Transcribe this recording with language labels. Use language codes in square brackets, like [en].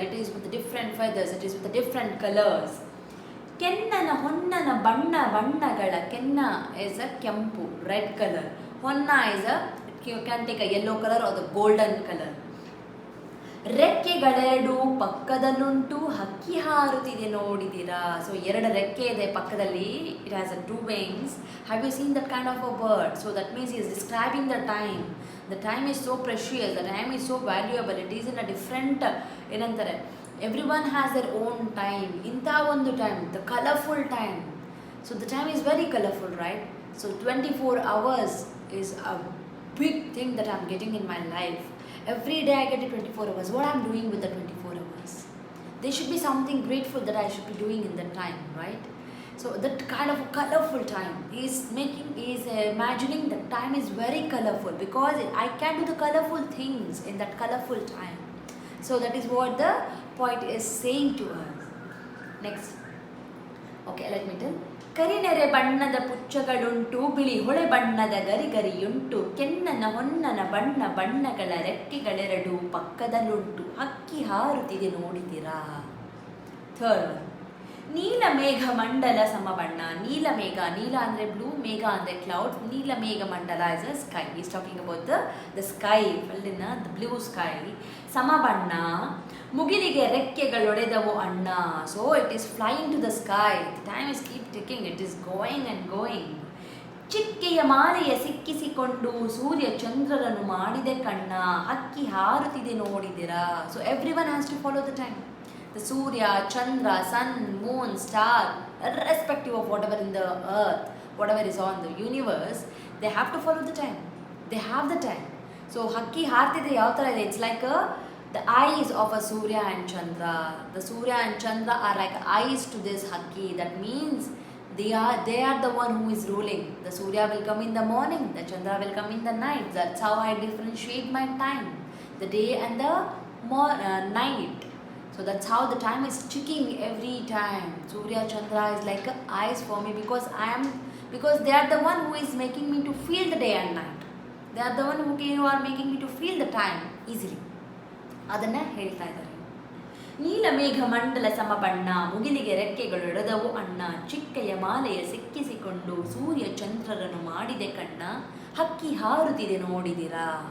[en] It is with different feathers, it is with different colours. [kn] ಕೆನ್ನನ ಹೊನ್ನನ ಬಣ್ಣ ಬಣ್ಣಗಳ, [en] ಕೆನ್ನ is a ಕೆಂಪು, red colour. ಹೊನ್ನ is a, you can take a yellow colour or the golden colour. [kn] ರೆಕ್ಕೆಗಳೆರಡು ಪಕ್ಕದಲ್ಲುಂಟು, ಹಕ್ಕಿ ಹಾರುತ್ತಿದೆ ನೋಡಿದಿರಾ. [en] so [kn] ಎರಡು ರೆಕ್ಕೆ ಇದೆ ಪಕ್ಕದಲ್ಲಿ, [en] It has a 2 wings. Have you seen that kind of a bird? So that means he is describing the time. The time is so precious, the time is so valuable, it is in a different, [kn] ಏನಂತಾರೆ, [en] everyone has their own time. [kn] ಇಂಥ ಒಂದು [en] Time, the colorful time. So the time is very colorful, right? So 24 hours is a big thing that I'm getting in my life. Every day I get 24 hours. What I'm doing with the 24 hours? There should be something grateful that I should be doing in that time, right? So that kind of a colorful time. He's imagining that time is very colorful because I can do the colorful things in that colorful time. So that is what the poet is saying to us. Next. Okay, let me tell. [kn] ಕರಿನೆರೆ ಬಣ್ಣದ ಪುಚ್ಚಗಳುಂಟು, ಬಿಳಿ ಹೊಳೆ ಬಣ್ಣದ ಗರಿಗರಿಯುಂಟು, ಕೆನ್ನನ ಹೊನ್ನನ ಬಣ್ಣ ಬಣ್ಣಗಳ ರೆಕ್ಕೆಗಳೆರಡು ಪಕ್ಕದಲ್ಲುಂಟು, ಹಕ್ಕಿ ಹಾರುತ್ತಿದೆ ನೋಡಿದಿರಾ. Third, ನೀಲ ಮೇಘ ಮಂಡಲ ಸಮಬಣ್ಣ. ನೀಲ ಮೇಘ, ನೀಲ ಅಂದರೆ blue, ಮೇಘ ಅಂದರೆ ಕ್ಲೌಡ್. ನೀಲ ಮೇಘ ಮಂಡಲ is a sky. [en] Is talking about the sky, ಫುಲ್ಲಿನ the blue sky. [kn] ಸಮಬಣ್ಣ, ಮುಗಿಲಿಗೆ ರೆಕ್ಕೆಗಳೊಡೆದವು ಅಣ್ಣ. [en] So it is flying to the sky. The time is keep ticking, it is going and going. [kn] ಚಿಕ್ಕೆಯ ಮಾಲೆಯ ಸಿಕ್ಕಿಸಿಕೊಂಡು, ಸೂರ್ಯ ಚಂದ್ರರನ್ನು ಮಾಡಿದೆ ಕಣ್ಣ, ಹಕ್ಕಿ ಹಾರುತ್ತಿದೆ ನೋಡಿದಿರಾ. [en] So every one has to follow the time. The Surya, Chandra, Sun, Moon, Star, irrespective of whatever in the earth, whatever is on the universe, they have to follow the time. They have the time. So Hakki Hartide [kn] yav tara ide, [en] it's like the eyes of a Surya and Chandra. The Surya and Chandra are like eyes to this Hakki. That means they are the one who is ruling. The Surya will come in the morning, the Chandra will come in the night. That's how I differentiate my time, the day and the night. So that's how the time is ticking every time. Surya Chandra is like eyes for me because they are the one who is making me to feel the day and night. They are the one who are making me to feel the time easily. Adanna [kn] ಹೇಳ್ತಾ ಇದ್ದಾರೆ. ನೀಲಮೇಘ ಮಂಡಲ ಸಮಬಣ್ಣ ಮುಗಿಲಿಗೆ ರೆಕ್ಕೆಗಳು ಎಳೆದವು ಅಣ್ಣ ಚಿಕ್ಕೆಯ ಮಾಲೆಯ ಸಿಕ್ಕಿಸಿಕೊಂಡು ಸೂರ್ಯ ಚಂದ್ರರನ್ನು ಮಾಡಿದೆ ಕಣ್ಣ ಹಕ್ಕಿ ಹಾರುತ್ತಿದೆ ನೋಡಿದಿರಾ.